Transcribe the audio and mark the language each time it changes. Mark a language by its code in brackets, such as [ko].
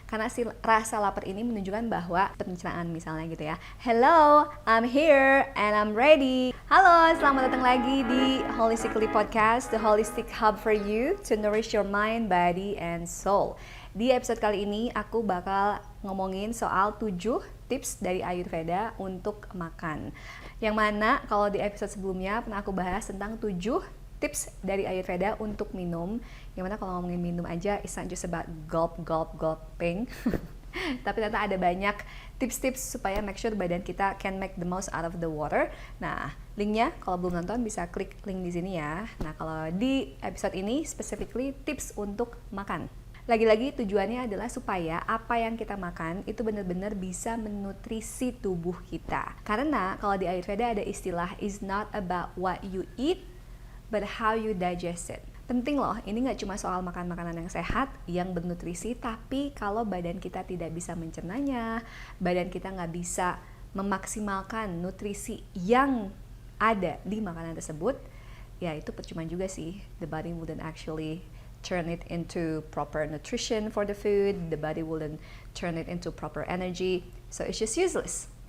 [id] Karena si rasa lapar ini menunjukkan bahwa pencernaan misalnya gitu ya. [en] Hello, I'm here and I'm ready. [id] Halo, selamat datang lagi di Holistically Podcast, [en] the holistic hub for you to nourish your mind, body, and soul. [id] Di episode kali ini aku bakal ngomongin soal 7 tips dari Ayurveda untuk makan. Yang mana kalau di episode sebelumnya pernah aku bahas tentang 7 tips dari Ayurveda untuk minum. Yang mana kalau ngomongin minum aja, [en] it's not just about gulping. [id] Tapi ternyata ada banyak tips-tips supaya make sure badan kita [en] can make the most out of the water. [id] Nah, linknya kalau belum nonton bisa klik link di sini ya. Nah, kalau di episode ini specifically tips untuk makan. Lagi-lagi tujuannya adalah supaya apa yang kita makan itu benar-benar bisa menutrisi tubuh kita. Karena kalau di Ayurveda ada istilah [en] is not about what you eat, but how you digest it. [id] Penting loh, ini gak cuma soal makan makanan yang sehat, yang bernutrisi, tapi kalau badan kita tidak bisa mencernanya, badan kita gak bisa memaksimalkan nutrisi yang ada di makanan tersebut, ya itu percuma juga sih. [en] The body wouldn't actually turn it into proper nutrition for the food, the body wouldn't turn it into proper energy, so it's just useless.